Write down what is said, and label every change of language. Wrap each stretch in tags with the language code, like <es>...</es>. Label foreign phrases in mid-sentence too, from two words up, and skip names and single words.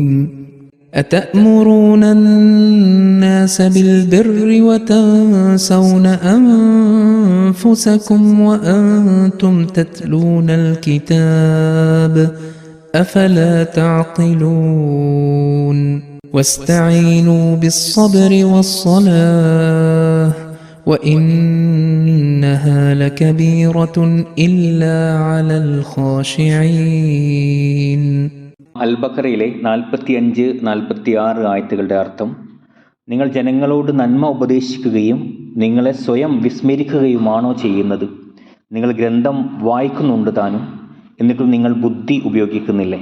<ar>أتأمرون الناس بالبر وتنسون أنفسكم وأنتم تتلون الكتاب أفلا تعقلون واستعينوا بالصبر والصلاة وإنها لكبيرة إلا على الخاشعين.</ar> <ml>അൽ-ബഖറയിലെ 45-46 ആയത്തുകളുടെ അർത്ഥം: നിങ്ങൾ ജനങ്ങളോട് നന്മ ഉപദേശിക്കുകയും നിങ്ങളെ സ്വയം വിസ്മരിക്കുകയുമാണോ ചെയ്യുന്നത്? നിങ്ങൾ ഗ്രന്ഥം വായിക്കുന്നുണ്ട് താനും, എന്നിട്ടും നിങ്ങൾ ബുദ്ധി ഉപയോഗിക്കുന്നില്ലേ?</ml>